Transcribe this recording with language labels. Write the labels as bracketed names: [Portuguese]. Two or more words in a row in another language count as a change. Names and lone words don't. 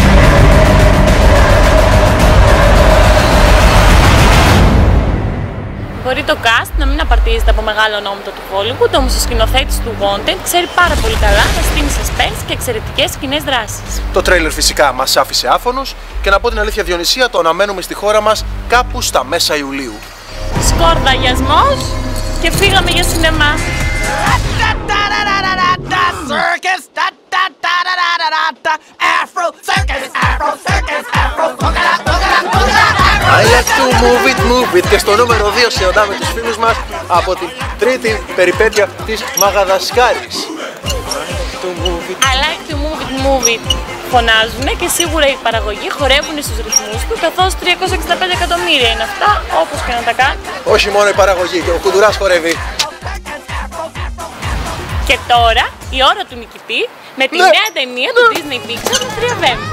[Greek] Μπορεί το cast να μην απαρτίζεται από μεγάλο ονόματα του Hollywood, όμως ο σκηνοθέτης του Wanted ξέρει πάρα πολύ καλά να στείλει suspense και εξαιρετικές σκηνές δράσης. Το τρέιλερ φυσικά μας άφησε άφωνος και να πω την αλήθεια, Διονυσία, το αναμένουμε στη χώρα μας κάπου στα μέσα Ιουλίου. Σκορδαγιασμός και φύγαμε για σινεμά. [English] I like to move it. [Greek] Και στο νούμερο 2 συναντάμε τους φίλους μας από την τρίτη περιπέτεια της Μαγαδασκάρης. [English] I like to move it. [Greek] Φωνάζουνε και σίγουρα οι παραγωγοί χορεύουν στους ρυθμούς του, καθώς 365 εκατομμύρια είναι αυτά, όπως και να τα κάνουν. Όχι μόνο η παραγωγή, και ο Κουντουράς χορεύει. Και τώρα η ώρα του νικητή με τη νέα ταινία του Disney Pixar με 3 Βέμβη.